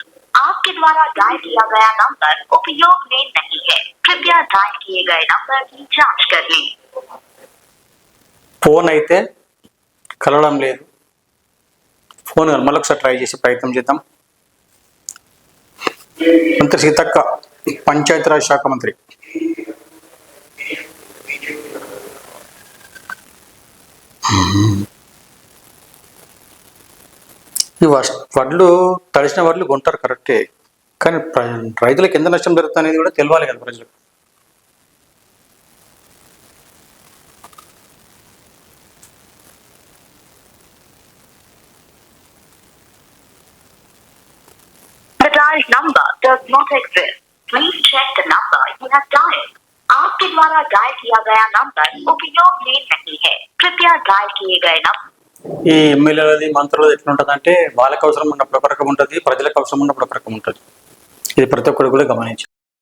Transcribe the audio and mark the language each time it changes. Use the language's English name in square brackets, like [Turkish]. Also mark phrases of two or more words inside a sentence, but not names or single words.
[Hindi] आपके द्वारा डायल किया गया नंबर उपयोग में नहीं है. कृपया डायल किए गए नंबर की जांच कर लें. [Telugu] ఫోన్ అయితే కలవడం లేదు. ఫోన్ మళ్ళొకసారి ట్రై చేసి ప్రయత్నం చేద్దాం. మంత్రి సీతక్క, పంచాయతీరాజ్ శాఖ మంత్రి. ఈ తడిసిన వడ్లు కొంటారు కరెక్టే, కానీ రైతులకు ఎంత నష్టం జరుగుతుంది అనేది కూడా తెలియాలి కదా ప్రజలకు. [English] The dialed number does not exist. Please check the number you have dialed. [Hindi] आपके द्वारा डायल किया गया नंबर उपयोग में नहीं है. कृपया डायल किए गए नंबर. [Telugu] ఈ ఎమ్మెల్యేలది, మంత్రులది ఎట్లుంటుంది అంటే, వాళ్ళకి అవసరం ఉన్నప్పుడు ఒక రకం ఉంటుంది, ప్రజలకు అవసరం ఉన్నప్పుడు ఒక రకం ఉంటుంది. ఇది ప్రతి ఒక్కరు కూడా గమనించాలి.